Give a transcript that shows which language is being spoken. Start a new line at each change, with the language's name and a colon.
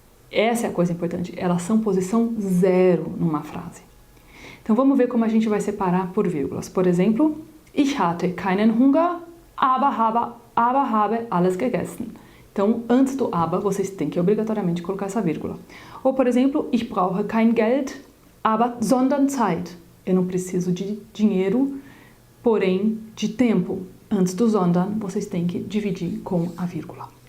Portuguese: Essa é a coisa importante, elas são posição 0 numa frase. Então vamos ver como a gente vai separar por vírgulas. Por exemplo,
German: ich hatte keinen Hunger, aber habe alles gegessen.
Portuguese: Então, antes do aber, vocês têm que obrigatoriamente colocar essa vírgula. Ou, por exemplo,
German: ich brauche kein Geld, sondern Zeit.
Portuguese: Eu não preciso de dinheiro, porém de tempo. Antes do sondern, vocês têm que dividir com a vírgula.